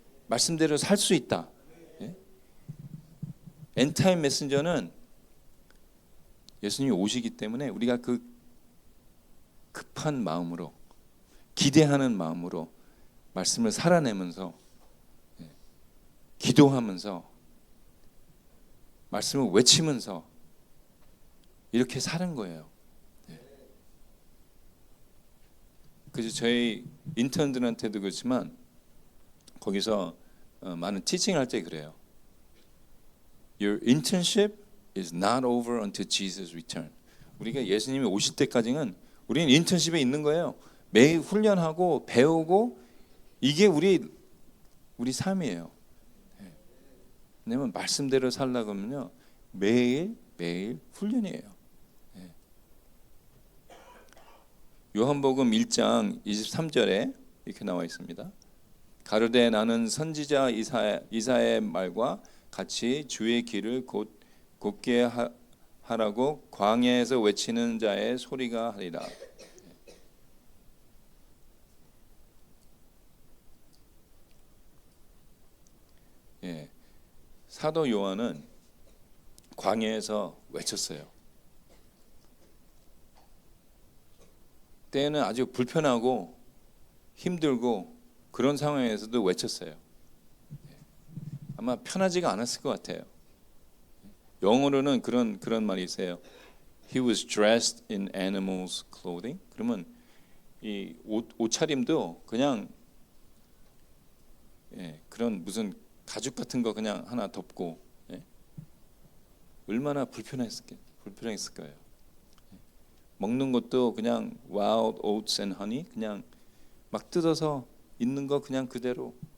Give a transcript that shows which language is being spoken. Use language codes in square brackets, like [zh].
[ko] 말씀대로 살 수 있다. 예? 엔타임 메신저는 예수님이 오시기 때문에 우리가 그 급한 마음으로, 기대하는 마음으로 말씀을 살아내면서, 기도하면서, 말씀을 외치면서 이렇게 사는 거예요. 그래서 저희 인턴들한테도 그렇지만 거기서 많은 티칭할 때 그래요. [en] Your internship is not over until Jesus return. [ko] 우리가 예수님이 오실 때까지는 우리는 인턴십에 있는 거예요. 매일 훈련하고 배우고 이게 우리 삶이에요. 왜냐면 말씀대로 살려고 하면요 매일 훈련이에요. 요한복음 1장 23절에 이렇게 나와 있습니다. 가로되 나는 선지자 이사야의 말과 같이 주의 길을 곧게 하라고 광야에서 외치는 자의 소리가 하리라. 예, 사도 요한은 광야에서 외쳤어요. 때는 아주 불편하고 힘들고 그런 상황에서도 외쳤어요. 아마 편하지가 않았을 것 같아요. 영어로는 그런 말이 있어요. [en] He was dressed in animals' clothing. [ko] 그러면 이 옷차림도 그냥 그런 무슨 가죽 같은 거 그냥 하나 덮고 얼마나 불편했을 거예요. 먹는 것도 그냥 [en] wild oats and honey [ko] 그냥 막 뜯어서 있는 거 그냥 그대로.